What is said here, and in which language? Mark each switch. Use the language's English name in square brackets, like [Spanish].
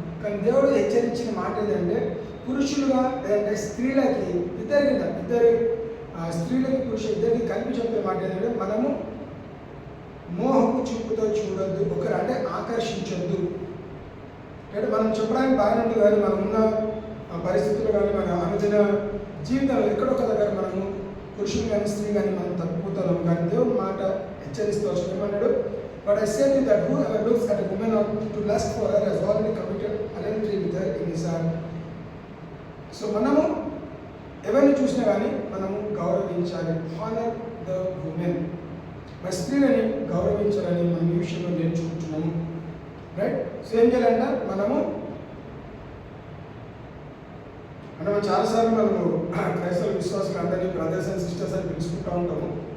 [Telugu] కానీ దేవుడు హెచ్చరించిన మాట ఏంటంటే, పురుషులుగా లేదంటే స్త్రీలకి ఇద్దరి స్త్రీలకి పురుషులు ఇద్దరికి కలిపి చెప్పే మాట ఏంటంటే, మనము మోహపు చూపుతో చూడొద్దు, ఒకరు అంటే ఆకర్షించొద్దు. అంటే మనం చెప్పడానికి బాగానే ఉంటుంది, కానీ మనం ఉన్న పరిస్థితులు కానీ మన అనుదిన జీవితంలో ఎక్కడొక దగ్గర మనము పురుషులు కానీ స్త్రీ కానీ మనం తప్పుతున్నాం. కానీ దేవుడు మాట హెచ్చరిస్తూ వచ్చి ఏమన్నాడు? [English] But I say to you that whoever looks at a woman or to lust for her has already committed adultery with her in his heart. [Telugu] So మనము ఎవరిని చూసినా కానీ మనము గౌరవించాలి. [English] Honour the women. [Telugu] మరి స్త్రీలని గౌరవించాలని మనం ఈ విషయంలో నేర్చుకుంటున్నాము. రైట్? సో ఏం చేయాలంటే మనము చాలాసార్లు మనము క్రైస్తవ విశ్వాసులు అందరినీ బ్రదర్స్ అండ్ సిస్టర్స్ అని పిలుచుకుంటూ ఉంటాము.